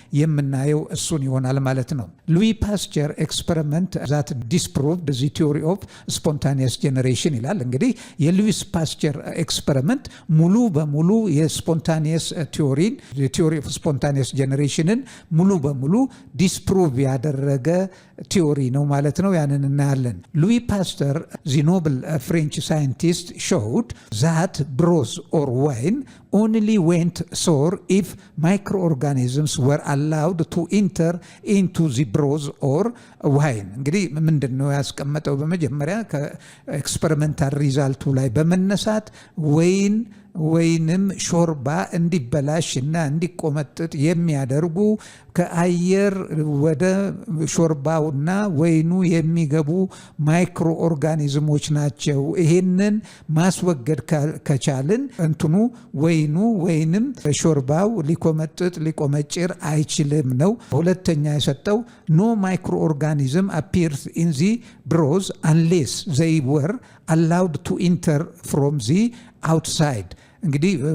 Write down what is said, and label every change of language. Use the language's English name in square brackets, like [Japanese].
[Amharic] የምናየው እሱን ይሆናል ማለት ነው። ሉዊ ፓስቸር [English] ኤክስፐሪመንት ዛት ዲስፕሩቭድ ዘ ቲዎሪ ኦፍ ስፖንታኒየስ ጄኔሬሽን [Amharic] ይላል። እንግዲህ የሉዊስ ፓስቸር ኤክስፐሪመንት ሙሉ በሙሉ የስፖንታኒየስ ቲዎሪን ቲዎሪ ኦፍ ስፖንታኒየስ ጄኔሬሽንን ሙሉ በሙሉ ዲስፕሩቭ ፕሩቭ ያደረገ ቲዮሪ ነው ማለት ነው። ያንን እናያለን። ሉዊ ፓስተር [English] the noble French scientist showed that broth or wine [Amharic] only went sour if microorganisms were allowed to enter into the broth or wine። እንግዲህ ምንድነው ያስቀመጠው? በመጀመሪያ ከኤክስፐሪመንታል ሪዛልቱ ላይ በመነሳት ወይንም ሾርባ እንዲበላሽ እና እንዲቆመጥጥ የሚያደርጉ ከአየር ወደ ሾርባውና ወይኑ የሚገቡ ማይክሮ ኦርጋኒዝሞች ናቸው። ይሄንን ማስወገድ ከቻልን እንትኑ ወይኑ ወይንም ሾርባው ሊቆመጥጥ ሊቆመጭር አይችልም ነው። ሁለተኛ የሰጠው [English] no microorganism appears in the broth unless they were allowed to enter from the outside። [Amharic] እንግዲህ